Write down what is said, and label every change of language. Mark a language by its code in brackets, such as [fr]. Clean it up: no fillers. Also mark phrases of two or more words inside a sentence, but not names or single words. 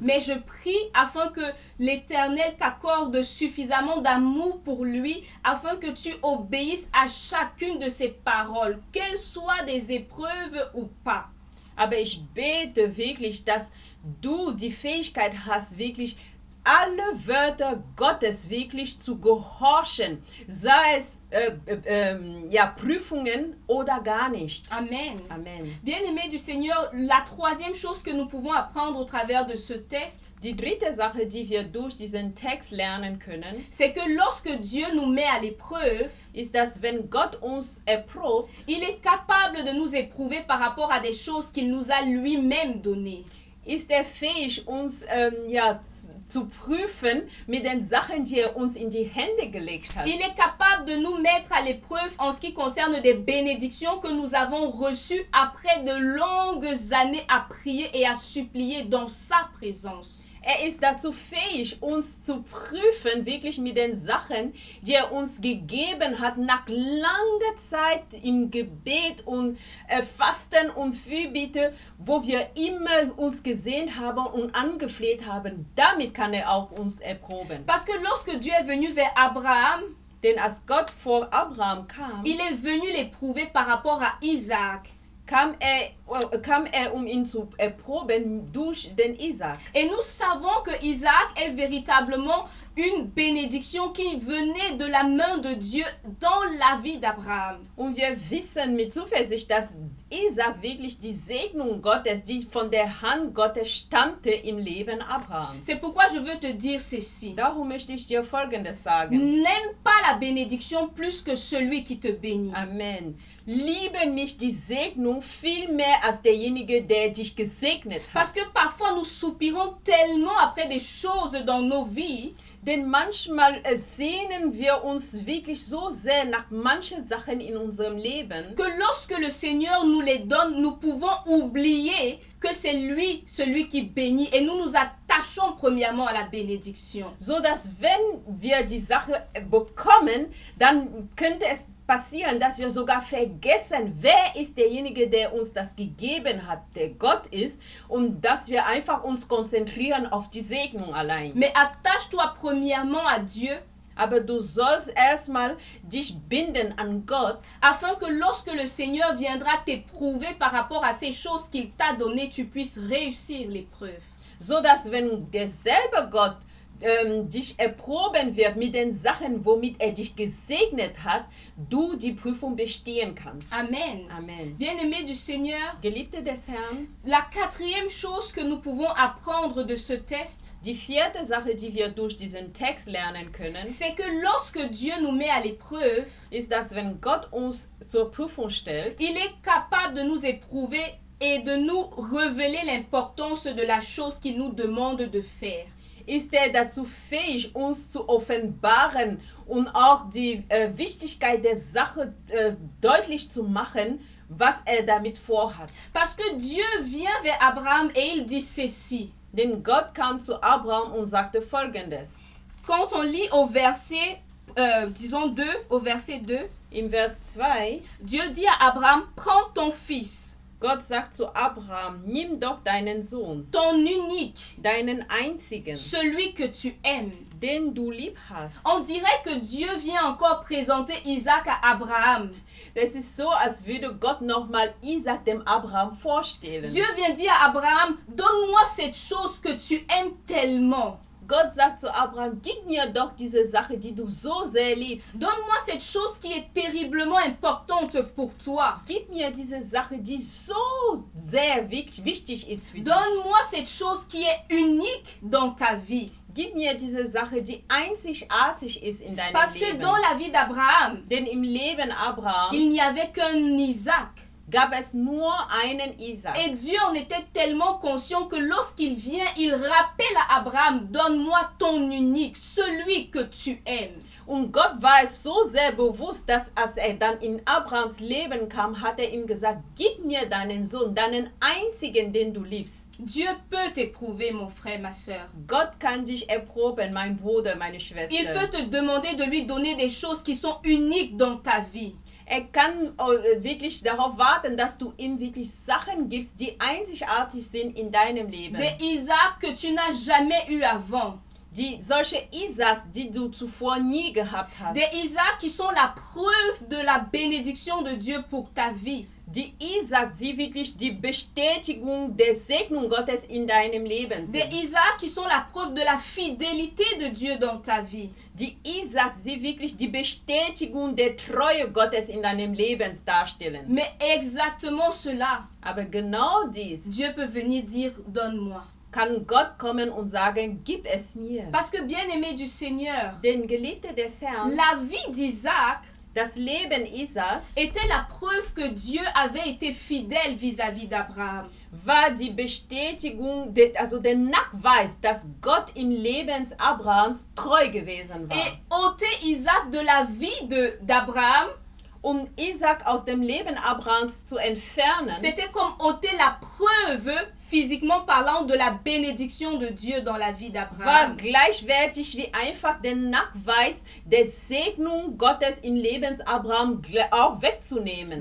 [fr] Mais je prie afin que l'Éternel t'accorde suffisamment d'amour pour lui, afin que tu obéisses à chacune de ses paroles, qu'elles soient des épreuves ou pas. [de] Aber ich bete wirklich, dass du die Fähigkeit hast, wirklich alle Wörter Gottes wirklich zu gehorchen, sei es Prüfungen oder gar nicht. [fr] Amen. [de] Amen. [fr] Bien-aimés du Seigneur, la troisième chose que nous pouvons apprendre au travers de ce test, [de] Die dritte Sache, die wir durch diesen Text lernen können, [fr] c'est que lorsque Dieu nous met à l'épreuve, [de] ist, dass wenn Gott uns erprobt, [fr] il est capable de nous éprouver par rapport à des choses qu'il nous a lui-même données. [de] ist er fähig, uns zu prüfen mit den Sachen, die er uns in die Hände gelegt hat. [fr] Il est capable de nous mettre à l'épreuve en ce qui concerne des bénédictions que nous avons reçues après de longues années à prier et à supplier dans sa présence. [de] Er ist dazu fähig, uns zu prüfen, wirklich mit den Sachen, die er uns gegeben hat, nach langer Zeit im Gebet und Fasten und Fürbitte, wo wir immer uns gesehnt haben und angefleht haben. Damit kann er auch uns erproben. [fr] Parce que lorsque Dieu est venu vers Abraham, [de] Denn als Gott vor Abraham kam, [fr] il est venu l'éprouver par rapport à Isaac. [de] kam er, um ihn zu erproben durch den Isaac. [fr] Et nous savons que Isaac est véritablement une bénédiction qui venait de la main de Dieu dans la vie d'Abraham. [de] Und wir wissen mit Zuversicht, dass Isaac wirklich die Segnung Gottes, die von der Hand Gottes stammte im Leben Abrahams. [fr] C'est pourquoi je veux te dire ceci. [de] Darum möchte ich dir Folgendes sagen. [fr] N'aime pas la bénédiction plus que celui qui te bénit. Amen. [de] Liebe nicht die Segnung viel mehr als derjenige, der dich gesegnet hat. [fr] Parce que parfois nous soupirons tellement après des choses dans nos vies, [de] Denn manchmal sehnen wir uns wirklich so sehr nach manchen Sachen in unserem Leben, [fr] que lorsque le Seigneur nous les donne, nous pouvons oublier que c'est lui, celui qui bénit, et nous nous attachons premièrement à la bénédiction. [de] so dass wenn wir die Sache bekommen, dann könnte es passieren, dass wir sogar vergessen, wer ist derjenige, der uns das gegeben hat, der Gott ist, und dass wir einfach uns konzentrieren auf die Segnung allein. [fr] Mais attache-toi premièrement à Dieu, [de] Aber du sollst erstmal dich binden an Gott, [fr] afin que lorsque le Seigneur viendra t'éprouver par rapport à ces choses qu'il t'a données, tu puisses réussir l'épreuve. [de] so dass wenn derselbe Gott dich erproben wird mit den Sachen, womit er dich gesegnet hat, du die Prüfung bestehen kannst. [fr] Amen. [de] Amen. [fr] Bien-aimés du Seigneur, [de] Geliebte des Herrn, [fr] la quatrième chose que nous pouvons apprendre de ce test, [de] die vierte Sache, die wir durch diesen Text lernen können, [fr] c'est que lorsque Dieu nous met à l'épreuve, [de] ist, dass wenn Gott uns zur Prüfung stellt, [fr] il est capable de nous éprouver et de nous révéler l'importance de la chose qu'il nous demande de faire. [de] ist er dazu fähig, uns zu offenbaren und auch die Wichtigkeit der Sache deutlich zu machen, was er damit vorhat. [fr] Parce que Dieu vient vers Abraham et il dit ceci. [de] Denn Gott kam zu Abraham und sagte Folgendes. [fr] Quand on lit au verset, disons 2, au verset 2, [de] Im Vers 2, [fr] Dieu dit à Abraham, prends ton fils, [de] Gott sagt zu Abraham, nimm doch deinen Sohn, [fr] ton unique, [de] deinen einzigen, [fr] celui que tu aimes. [de] den du lieb hast. [fr] On dirait que Dieu vient encore présenter Isaac à Abraham. [de] Das ist so, als würde Gott nochmal Isaac dem Abraham vorstellen. [fr] Dieu vient dire à Abraham, donne-moi cette chose que tu aimes tellement. [de] Gott sagt zu Abraham, gib mir doch diese Sache, die du so sehr liebst. [fr] Donne-moi cette chose qui est terriblement importante pour toi. [de] Gib mir diese Sache, die so sehr wichtig ist für dich. [fr] Donne-moi cette chose qui est unique dans ta vie. [de] Gib mir diese Sache, die einzigartig ist in deinem [fr] Parce que [de] Leben. [fr] dans la vie d'Abraham, [de] Denn im Leben Abrahams [fr] il n'y avait qu'un Isaac. [de] gab es nur einen Isaac. [fr] Et Dieu en était tellement conscient que lorsqu'il vient, il rappelle à Abraham, donne-moi ton unique, celui que tu aimes. [de] Und Gott war es so sehr bewusst, dass als er dann in Abrahams Leben kam, hat er ihm gesagt, gib mir deinen Sohn, deinen einzigen, den du liebst. [fr] Dieu peut t'éprouver, mon frère, ma soeur. [de] Gott kann dich erproben, mein Bruder, meine [fr] Il [de] Schwester. [fr] peut te demander de lui donner des choses qui sont uniques dans ta vie. [de] Er kann wirklich darauf warten, dass du ihm wirklich Sachen gibst, die einzigartig sind in deinem Leben. [fr] Des Isaacs que tu n'as jamais eu avant. [de] Die solche Isaaks, die du zuvor nie gehabt hast. [fr] Des Isaacs qui sont la preuve de la bénédiction de Dieu pour ta vie. [de] Die Isaaks, die wirklich die Bestätigung der Segnung Gottes in deinem Leben [fr] Des [de] sind. [fr] Isaacs qui sont la preuve de la fidélité de Dieu dans ta vie. [de] Die Isaaks, die wirklich die Bestätigung der Treue Gottes in deinem Leben darstellen. [fr] Mais exactement cela, [de] Aber genau dies [fr] Dieu peut venir dire, donne-moi. [de] kann Gott kommen und sagen, gib es mir. [fr] Parce que bien-aimé du Seigneur, [de] Denn Geliebte des Herrn, [fr] la vie d'Isaac [de] das Leben Isaaks [fr] était la preuve que Dieu avait été fidèle vis-à-vis d'Abraham. [de] war die Bestätigung, also der Nachweis, dass Gott im Leben Abrahams treu gewesen war. [fr] Et ôter Isaac de la vie d'Abraham, [de] Um Isaak aus dem Leben Abrahams zu entfernen, [fr] c'était comme ôter la preuve, physiquement parlant, de la bénédiction de Dieu dans la vie [de] war [fr] d'Abraham. [de] gleichwertig wie einfach den Nachweis der Segnung Gottes im Leben Abraham auch wegzunehmen.